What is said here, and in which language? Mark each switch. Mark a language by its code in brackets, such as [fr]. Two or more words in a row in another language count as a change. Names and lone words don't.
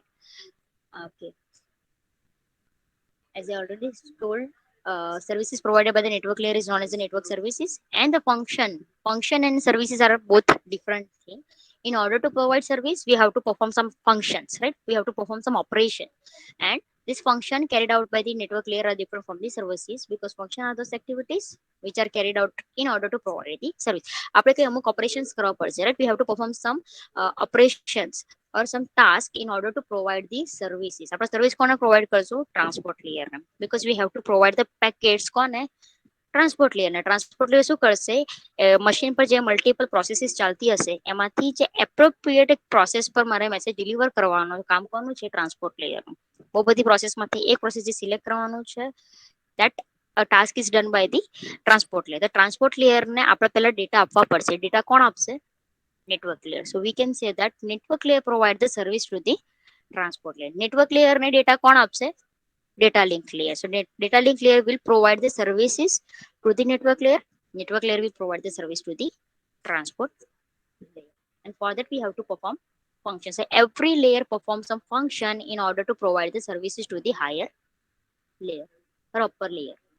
[en] Okay, as I already told, services provided by the network layer is known as the network services, and the function and services are both different things. In order to provide service, we have to perform some functions, right? We have to perform some operation, and this function carried out by the network layer are different from the services because function are those activities which are carried out in order to provide the service. [gu] આપણે કઈ અમુક operations કરવા પડશે, [en] right? We have to perform some operations or some task in order to provide the services. [gu] આપણે સર્વિસ કોને પ્રોવાઈડ કરશું? ટ્રાન્સપોર્ટ લેયરને, [en] because we have to provide the packets કોને? [gu] ટ્રાન્સપોર્ટ લેયરને. [en] transport layer [gu] શું કરશે? મશીન પર જે [en] multiple processes [gu] ચાલતી હશે એમાંથી જે [en] appropriate process [gu] પર મારે મેસેજ ડિલિવર કરવાનો કામ કોનું છે? ટ્રાન્સપોર્ટ લેયરનું. બહુ બધી પ્રોસેસમાંથી એક પ્રોસેસ જે સિલેક્ટ કરવાનું છે, [en] that a task is done by the transport layer. The transport layer [gu] ને આપણે પહેલા ડેટા આપવા પડશે. ડેટા કોણ આપશે? [en] Network layer. So we can say that network layer provide the service to the transport layer. Network layer [gu] ने data કોણ આપશે? [en] Data link layer. So data link layer will provide the services to the network layer. Network layer will provide the service to the transport layer. And for that we have to perform functions. So every layer performs some function in order to provide the services to the higher layer or upper layer.